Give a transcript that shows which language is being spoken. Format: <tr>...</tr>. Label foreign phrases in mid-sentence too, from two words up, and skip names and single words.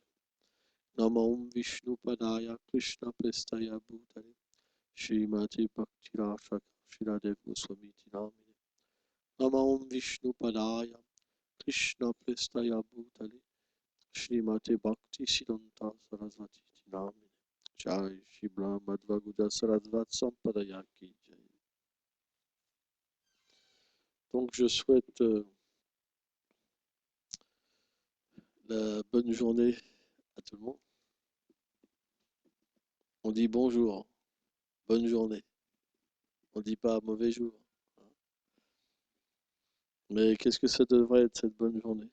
<sa>Namaum Vishnu Padaya, Krishna Prestaya Bhutale, Shrimate Bhaktirashaka Shiradev Goswami Namine. Namaum Vishnu Padaya, Krishna Prestaya Bhutale, Shrimate Bhakti Siddhanta Sarasvati Namine. Jai Shri Madhva Guda Sarasvat Sampadaya Ki Jai.</sa> <fr>Donc je souhaite la bonne journée à tout le monde. On dit bonjour, bonne journée. On ne dit pas mauvais jour. Mais qu'est-ce que ça devrait être cette bonne journée?</fr>